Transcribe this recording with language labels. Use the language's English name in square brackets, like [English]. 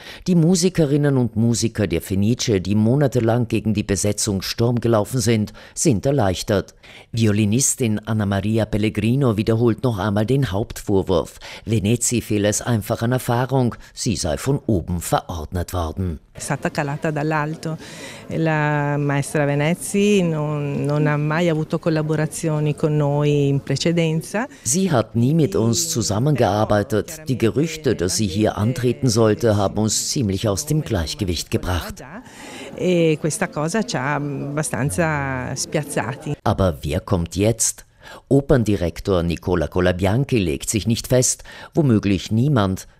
[German] Die Musikerinnen und Musiker der Fenice, die monatelang gegen die Besetzung Sturm gelaufen sind, sind erleichtert. Violinistin Anna Maria Pellegrino wiederholt noch einmal den Hauptvorwurf. Venezi fehle es einfach an Erfahrung, sie sei von oben verordnet worden. [Italian] Stata calata dall'alto. La maestra Venezi non ha mai avuto collaborazioni con noi in precedenza. [German] Sie hat nie mit uns zusammengearbeitet. Die Gerüchte, dass sie hier antreten sollte, haben uns ziemlich aus dem Gleichgewicht gebracht. Aber wer kommt jetzt? Operndirektor Nicola Colabianchi legt sich nicht fest, womöglich niemand.